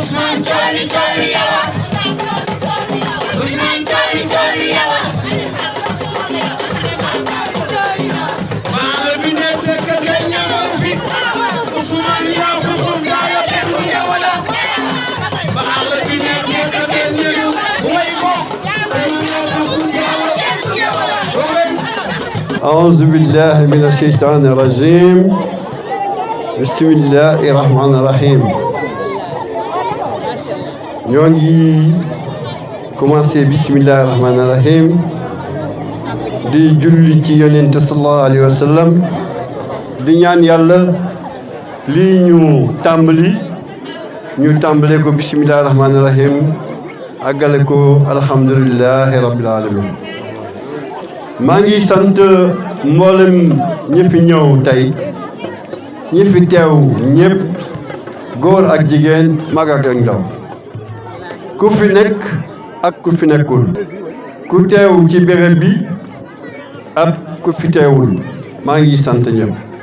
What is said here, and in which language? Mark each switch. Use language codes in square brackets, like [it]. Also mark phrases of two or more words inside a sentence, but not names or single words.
[wo] Ousmane Thione Thione yawa Ousmane Thione Thione yawa Maala bi ne tekk nga ñamoo fi Ousmane yaa fi xus gaala kenn ñëwala Maala bi ne tekk nga ñëw way ko Ousmane yaa fi xus gaala kenn ñëwala [ar] أعوذ بالله من الشيطان الرجيم بسم الله الرحمن الرحيم [wo] ñoo ngi commencé [ar] بسم الله الرحمن الرحيم [wo] di julli ci yonent [ar] صلى الله عليه وسلم [wo] di ñaan yàlla lii ñu tàmbale ko [ar] بسم الله الرحمن الرحيم [wo] àggale ko [ar] الحمد لله رب العالمين [wo] maa ngi sant mboolem ñi fi ñëw tey ñi fi teew ñëpp góor ak jigéen mag ak ndaw ku fi nekk ak ku fi nekkul ku teew ci béréb bi ak ku fi teewul maa ngi sant ñëpp